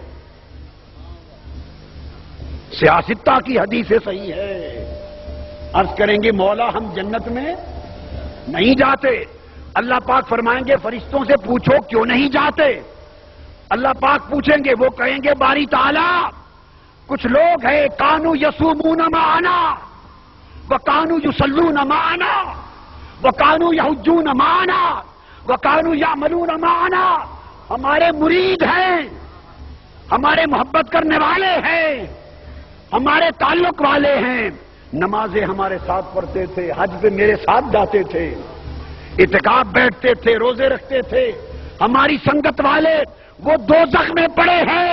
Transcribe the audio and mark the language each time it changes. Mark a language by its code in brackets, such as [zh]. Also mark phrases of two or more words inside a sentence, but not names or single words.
[ur] سیاستہ کی حدیث صحیح ہے، عرض کریں گے مولا ہم جنت میں نہیں جاتے. اللہ پاک فرمائیں گے فرشتوں سے پوچھو کیوں نہیں جاتے. اللہ پاک پوچھیں گے، وہ کہیں گے باری تعالیٰ کچھ لوگ ہیں [ar] کانو یصومون معنا وکانو یصلون معنا وکانو یحجون معنا وکانو یعملون معنا، [ur] ہمارے مرید ہیں، ہمارے محبت کرنے والے ہیں، ہمارے تعلق والے ہیں، نمازیں ہمارے ساتھ پڑھتے تھے، حج پہ میرے ساتھ جاتے تھے، اعتکاف بیٹھتے تھے، روزے رکھتے تھے، ہماری سنگت والے وہ دوزخ میں پڑے ہیں.